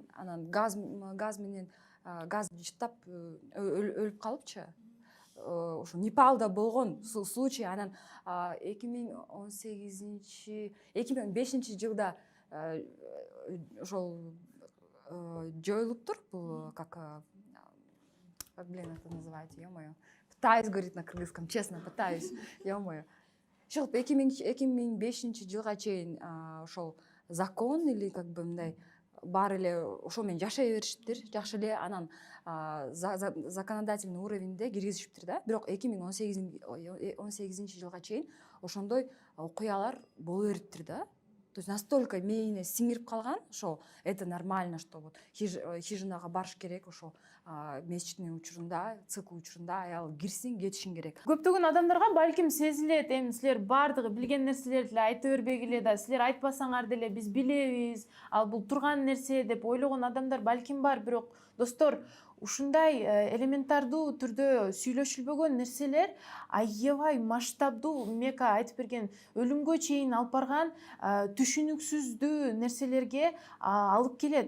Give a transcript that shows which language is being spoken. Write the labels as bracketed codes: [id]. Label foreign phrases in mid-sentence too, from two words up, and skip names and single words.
[ky] Анан газ менен газ жыттап өлүп калыпчы. Ошо Непалда болгон случай. Анан 2005 жылда ошол жоюлуптур. [ru] Бул как это называется, ё-моё. Пытаюсь говорить на кыргызском, честно, пытаюсь. Ё-моё. [ky] Ошол 2005 жылга чейин ошол [ru] закон или как бы [ky] мындай баары эле ошол менен жашай беришиптир, жакшы эле. Анан законодательный уровеньде киргизишиптир да. Бирок 2018 жылга чейин ошондой окуялар боло бериптир да. [ru] То есть настолько [ky] мээне сиңирип калган, ошо [ru] это нормально, что вот [ky] хижинага барыш керек, ошо месячный учурунда, цикл учурунда аял кирсин, кетишин керек. Көптөгөн адамдарга балким сезилет, эми силер баардыгы билген нерселерди эле айта бербегиле да, силер айтпасаңар деле биз билебиз, ал бул турган нерсе деп ойлогон адамдар балким бар, бирок достор, ушундай элементардуу түрдө сүйлөшүлбөгөн нерселер аябай масштабдуу мека айтып берген өлүмгө чейин алып барган түшүнүксүздүү нерселерге алып келет.